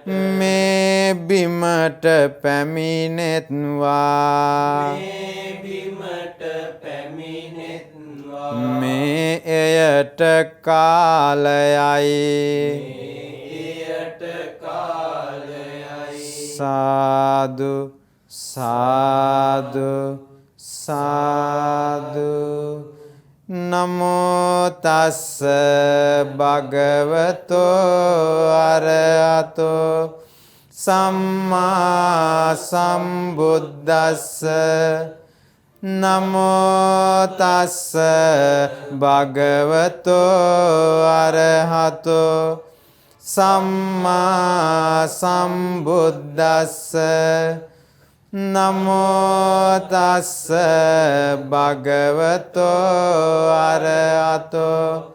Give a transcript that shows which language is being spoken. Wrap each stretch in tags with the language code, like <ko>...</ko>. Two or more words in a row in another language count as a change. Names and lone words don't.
<si>මේ බිමට පැමිණෙත්වා මේ බිමට පැමිණෙත්වා මේ එයට කාලයයි එයට කාලයයි</si> <pi>සාදු සාදු සාදු නමෝ තස්ස භගවතෝ අරහතෝ සම්මා සම්බුද්දස්ස නමෝ තස්ස භගවතෝ අරහතෝ සම්මා සම්බුද්දස්ස නමෝ තස්ස භගවතෝ අරහතෝ</pi>